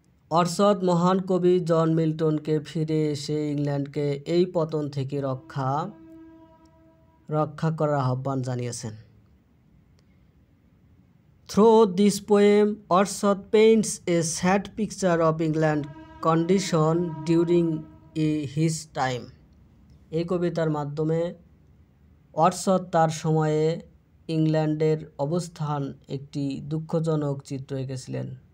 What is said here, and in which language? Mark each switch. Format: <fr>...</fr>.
<bn>Wordsworth মহান কবি জন মিল্টনকে ফিরে এসে ইংল্যান্ডকে এই পতন থেকে রক্ষা করার আহ্বান জানিয়েছেন।</bn> <en>Through this poem, Wordsworth paints a sad picture of England's condition during his time.</en> <bn>এই কবিতার মাধ্যমে ওয়ার্ডসওয়ার্থ তার সময়ে ইংল্যান্ডের অবস্থার একটি দুঃখজনক চিত্র এঁকেছেন।</bn>